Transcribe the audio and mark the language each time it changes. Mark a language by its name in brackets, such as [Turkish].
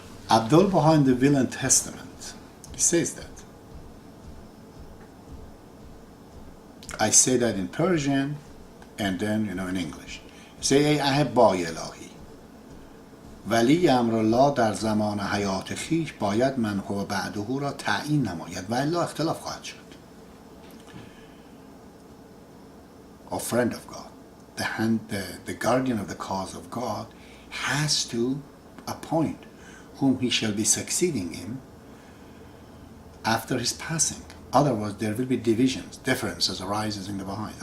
[English] Abdu'l Baha in the Will and Testament, he says that. I say that in Persian and then, in English. say [Persian] ای احبای الهی ولی امرالله در زمان حیات خویش باید من هو بعده را تعیین نماید و الا اختلاف خواهد شد. [English] A friend of God, the guardian of the cause of God, has to appoint whom he shall be succeeding him after his passing. Otherwise, there will be divisions, differences arises in the Baha'is.